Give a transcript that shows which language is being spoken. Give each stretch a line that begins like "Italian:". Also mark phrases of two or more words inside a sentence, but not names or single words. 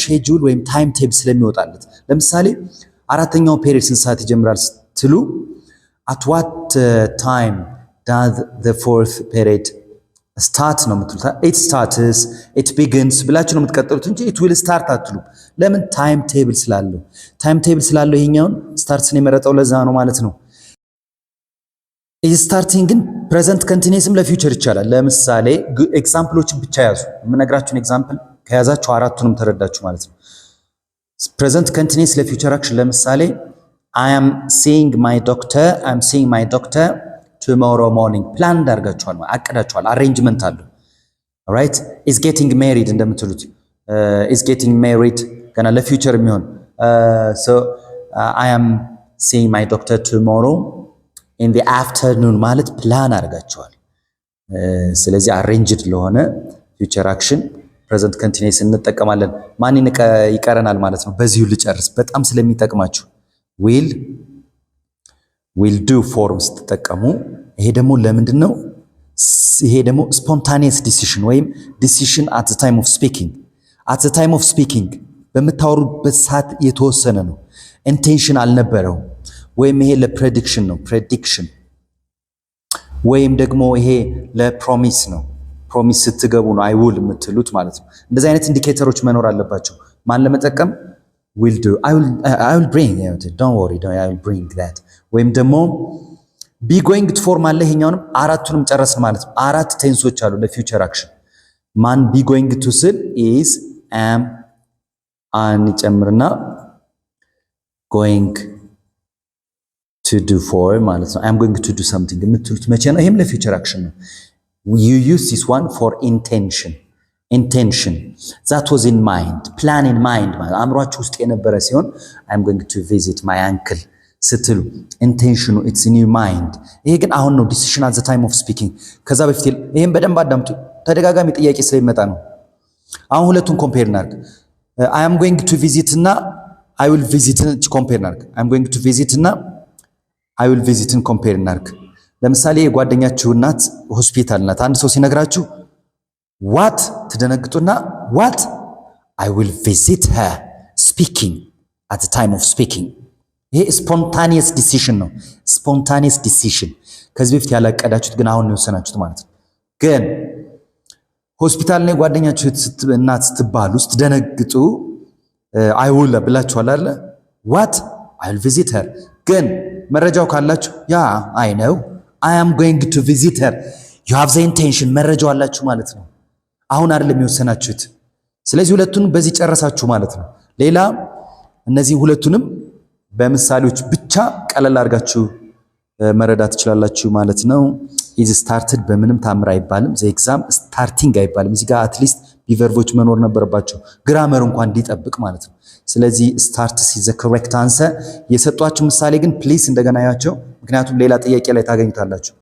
Amharic: ሼጁል ወይም
English: time table
Amharic: ስለሚወጣለት። ለምሳሌ አራተኛው ፔሪድ ስንት ሰዓት ይጀምራል ስትሉ
English: at what time does the fourth period start
Amharic: ነው የምትሉት።
English: it starts it begins
Amharic: ብላችሁ ነው የምትቀጥሉት እንጂ
English: it will start
Amharic: አትሉ። ለምን?
English: time table
Amharic: ስላለው።
English: time table
Amharic: ስላለው ይሄኛውን ስታርትስን የመረጠው ለዛ ነው ማለት ነው። ስታርቲንግ ግን
English: present continuousም
Amharic: ለፊውቸር ይቻላል። ለምሳሌ ኤግዛምፕሎችን ብቻ ያዙ። የምነግራችሁን ኤግዛምፕል ከያዛችሁ አራቱንም ተረዳችሁ ማለት ነው።
English: present continuous
Amharic: ለፊውቸር አክሽን ለምሳሌ
English: I am seeing my doctor tomorrow morning
Amharic: ፕላን እንዳርጋችኋል አቅዳችኋል። አሬንጅመንት አለው። ኦልራይት
English: is getting married
Amharic: እንደምትሉት
English: is getting married
Amharic: ገና ለፊውቸር የሚሆን
English: so I am seeing my doctor tomorrow in the afternoon
Amharic: ማለት ፕላን አድርጋቸዋል። ስለዚህ አሬንጅድ ለሆነ
English: future action present continuous
Amharic: እንጠቀማለን። ማን ይቀረናል ማለት ነው? በዚሁ ልጨርስ በጣም ስለሚጠቅማችሁ
English: will do form
Amharic: ስትጠቀሙ ይሄ ደግሞ ለምንድን ነው? ይሄ ደግሞ
English: spontaneous decision
Amharic: ወይም ዲሲሽን
English: at the time of speaking
Amharic: በምታወሩበት ሰዓት የተወሰነ ነው። ኢንቴንሽን አልነበረውም። ወይም ይሄ ለፕሬዲክሽን ነው ፕሬዲክሽን ወይም ደግሞ ይሄ ለፕሮሚስ ነው ፕሮሚስ ስትገቡ ነው አይውል የምትሉት ማለት ነው። እንደዚህ አይነት ኢንዲኬተሮች መኖር አለባቸው። ማን ለመጠቀም
English: will do I will bring don't worry I will bring that
Amharic: ወይም ደግሞ
English: be going to form
Amharic: አለ። ይሄኛውንም አራቱንም ጨረስን ማለት ነው። አራት ቴንሶች አሉ ለፊውቸር አክሽን። ማን
English: be going to
Amharic: ስል
English: is am
Amharic: ጨምርና
English: going to do for
Amharic: ማለት ነው።
English: I'm going to do something
Amharic: የምትሉት መቼ ነው? ይሄም ለፊውቸር አክሽን ነው።
English: you use this one for intention that was in mind plan in mind
Amharic: ማለት አእምሯችሁ ውስጥ የነበረ ሲሆን
English: I'm going to visit my uncle
Amharic: ስትሉ ኢንቴንሽኑ it's
English: in your mind።
Amharic: ይሄ ግን አሁን ነው
English: decision at the time of speaking።
Amharic: ከዛ በፊት ይሄን በደንብ አዳምጡ። ተደጋጋሚ ጥያቄ ስለሚመጣ ነው። አሁን ሁለቱን ኮምፔር እናድርግ።
English: I am going to visit
Amharic: እና
English: I will visit
Amharic: ኮምፔር እናድርግ።
English: I am going to visit
Amharic: እና
English: I will visit
Amharic: ኮምፔር እናድርግ። ለምሳሌ የጓደኛችሁ እናት ሆስፒታል ናት። አንድ ሰው ሲነግራችሁ what ትደነግጡና
English: what I will visit her speaking at the time of speaking።
Amharic: ይሄ
English: spontaneous decision
Amharic: ነው።
English: spontaneous decision
Amharic: ከዚህ በፊት ያላቀዳችሁት ግን አሁን ነው የወሰናችሁት ማለት ነው። ግን ሆስፒታል ላይ ጓደኛችሁ እናት ስትባሉ ውስጥ ደነግጡ
English: I will
Amharic: ብላችኋል አይደል?
English: what I will visit her።
Amharic: ግን መረጃው ካላችሁ ያ
English: I know I am going to visit her you have the
Amharic: intention መረጃው አላችሁ ማለት ነው። አሁን አይደለም የወሰናችሁት። ስለዚህ ሁለቱን በዚህ ጨረሳችሁ ማለት ነው። ሌላ እነዚህ ሁለቱንም በምሳሌዎች ብቻ ቀለል አድርጋችሁ መረዳት ትችላላችሁ ማለት ነው።
English: is started
Amharic: በምንም ታምር አይባልም።
English: the exam starting
Amharic: አይባልም። እዚህ ጋር አትሊስት ቢቨርቦች መኖር ነበረባቸው ግራመር እንኳን እንዲጠብቅ ማለት ነው። ስለዚህ
English: starts is the correct answer።
Amharic: የሰጧችሁ ምሳሌ ግን ፕሊስ እንደገና ያቸው፣ ምክንያቱም ሌላ ጥያቄ ላይ ታገኙታላችሁ።